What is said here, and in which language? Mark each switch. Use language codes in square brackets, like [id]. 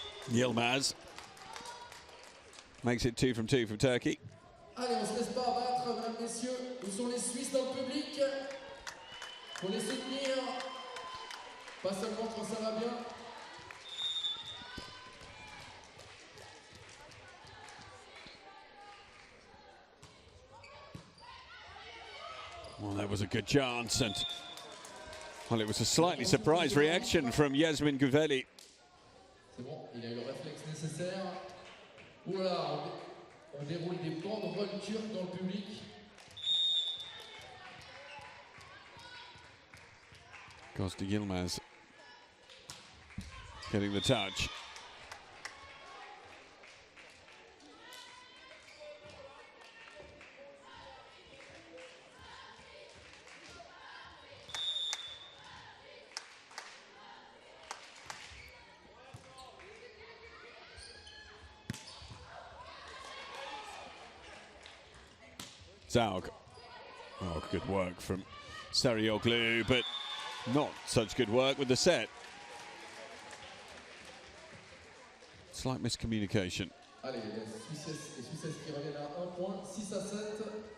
[en] Yilmaz makes it 2 from 2 from Turkey. [fr] Allez, on se laisse pas abattre, mesdames, messieurs. Où sont les Suisses dans le public? Faut les soutenir, pas seulement quand ça va bien. [en] Well, that was a good chance, and well, it was a slightly surprised reaction from Yasmin Volley. [fr] C'est bon, il a eu le réflexe nécessaire. Oula, on déroule des banderoles turques dans le public. [en] Goes to Yilmaz. Getting the touch. Zaug. Oh, good work from Sarioglu, but not such good work with the set. Slight miscommunication. [fr] Allez, les Suisses qui reviennent à 1 point, 6 à 7.